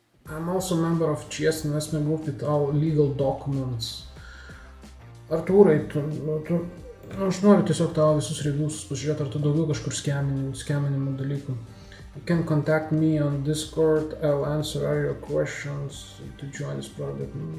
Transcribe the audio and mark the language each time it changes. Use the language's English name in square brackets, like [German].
[English] I'm also a member of Chess Investment Group with all legal documents. [Lithuanian] Artūrai, aš noriu tiesiog tavo visus reviewsus pažiūrėti, ar tu daugiau kažkur skeminimų dalykų. [English] You can contact me on Discord. I'll answer all your questions to join this project.